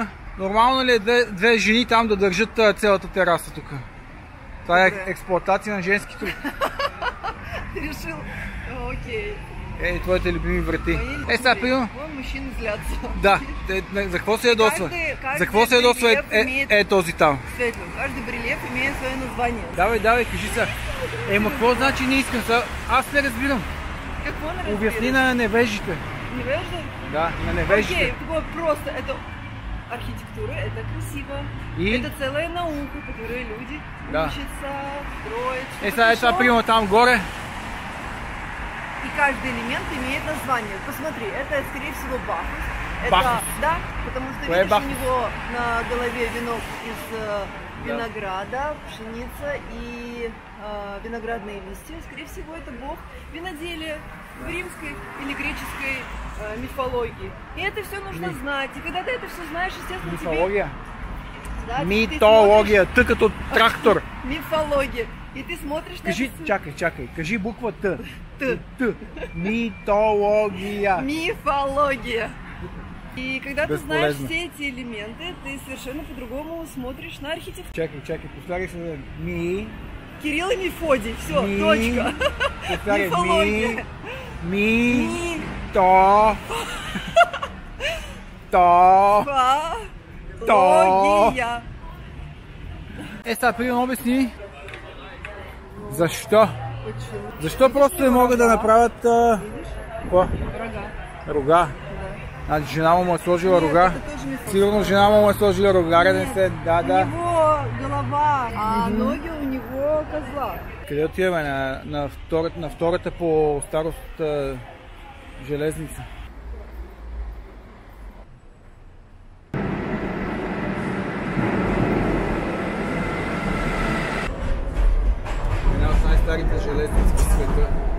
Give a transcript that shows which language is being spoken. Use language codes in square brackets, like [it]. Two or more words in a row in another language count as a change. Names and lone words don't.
[bg] Нормално ли е две жени там да държат цялата тераса тук? Това е експлоатация на женски труд. Решил. Окей. Ей, твоите любими врати. Сега, примерно. [ru] Мужчини злятся. [bg] Да. За какво се ядосва? За какво се ядосва този там? Светло. [ru] Каждый брелев имеет свое название. [bg] Давай, кажи сега. Ма какво значи не искам сега? Аз не разбирам. Какво не разбираш? Обясни на невежите. Невежда? Да, на невежите. [ru] Окей, такое просто. Это архитектура, это красиво. И? Это целая наука, которой люди учатся строить. [bg] Сега, примерно там горе. [ru] И каждый элемент имеет название. Посмотри, это, скорее всего, Бахус. Бахус? Да, потому что видишь, у него на голове венок из винограда, пшеница и виноградные листья. Скорее всего, это бог виноделия в римской или греческой мифологии. И это все нужно знать. И когда ты это все знаешь, естественно, Мифология? Да, [bg] Митология, ты като трактор. [ru] Мифология. И ты смотришь на это... [bg] Чакай. Кажи буква Т. Т. Митология. [ru] Мифология. И когда ты знаешь все эти элементы, ты совершенно по-другому смотришь на архитектуру. [bg] Чакай, повтори се. [ru] Кирилл и Мефодий. Все, точка. Мифология. Логия. [bg] Сега, примерно обясни. Защо? Защо просто не могат да направят... Какво? Рога. Значи жена му е сложила рога. Сигурно жена му е сложила рога, да не се... Да. [ru] У него голова, а ноги у него козла. [bg] Къде отиваме? На втората по старост железница. Най-старите железници в света.